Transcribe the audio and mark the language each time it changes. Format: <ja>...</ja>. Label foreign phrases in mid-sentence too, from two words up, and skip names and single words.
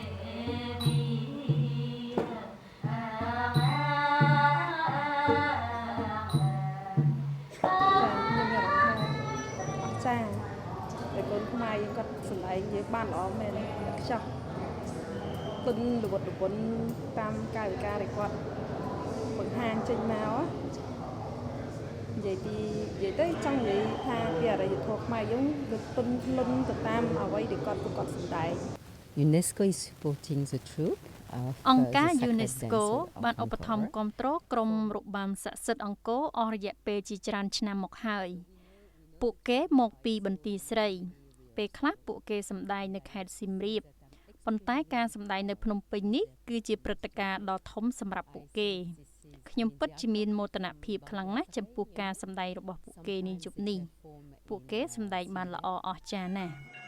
<km>តែកូនខ្មែរយើងគាត់សម្ដែងយើងបានល្អមែនខ្ចោះទុនរវត្តរវន់តាមកាយវិការដែលគាត់បង្ហាញចេញមកនិយាយទៅចង់និយាយថាពីអរិយធម៌ខ្មែរយើងវាទុនលុនទៅតាមអ្វីដែលគាត់សម្ដែង</km> <en>UNESCO is supporting the troop</en> <km>អង្គការ UNESCO បានឧបត្ថម្ភគាំទ្រក្រុមរបាំស័ក្តិសិទ្ធិអង្គរអស់រយៈពេលជាច្រើនឆ្នាំមកហើយពួកគេមកពីបន្ទាយស្រីពេលខ្លះពួកគេសម្ដែងនៅខេត្តសៀមរាបប៉ុន្តែការសម្ដែងនៅភ្នំពេញនេះគឺជាព្រឹត្តិការណ៍ដ៏ធំសម្រាប់ពួកគេខ្ញុំពិតជាមានមោទនភាពខ្លាំងណាស់ចំពោះការសម្ដែងរបស់ពួកគេនាយប់នេះពួកគេសម្ដែងបានល្អអស្ចារ្យណាស់</km>